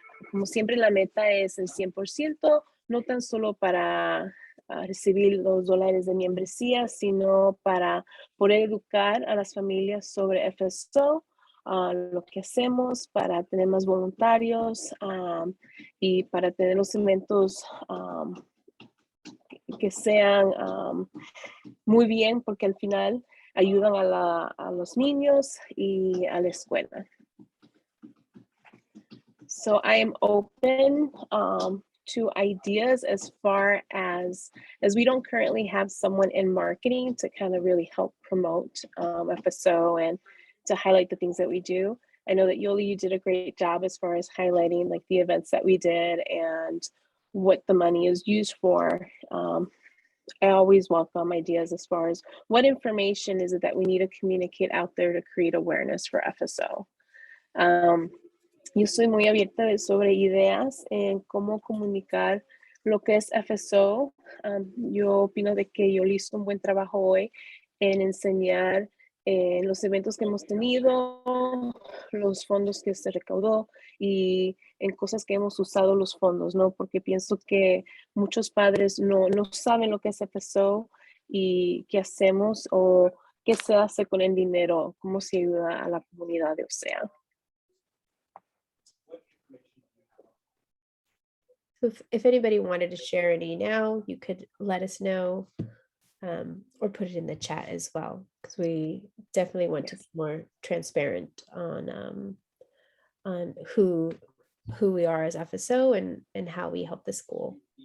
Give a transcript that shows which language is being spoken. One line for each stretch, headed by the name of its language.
Spanish: Como siempre, la meta es el 100%, no tan solo para recibir los dólares de membresía, sino para poder educar a las familias sobre FSO, lo que hacemos, para tener más voluntarios y para tener los eventos que sean muy bien, porque al final ayudan a los niños y a la escuela.
English: So I am open to ideas as far as we don't currently have someone in marketing to kind of really help promote FSO and to highlight the things that we do. I know that Yoli, you did a great job as far as highlighting like the events that we did and what the money is used for. I always welcome ideas as far as what information is it that we need to communicate out there to create awareness for FSO.
Spanish: Yo soy muy abierta sobre ideas en cómo comunicar lo que es FSO. Yo opino de que Yoli hizo un buen trabajo hoy en enseñar los eventos que hemos tenido, los fondos que se recaudó y en cosas que hemos usado los fondos, ¿no? Porque pienso que muchos padres no saben lo que es FSO y qué hacemos o qué se hace con el dinero, cómo se ayuda a la comunidad de OCEAA.
English: So if anybody wanted to share any now, you could let us know or put it in the chat as well, because we definitely want to be more transparent on who we are as FSO and how we help the school.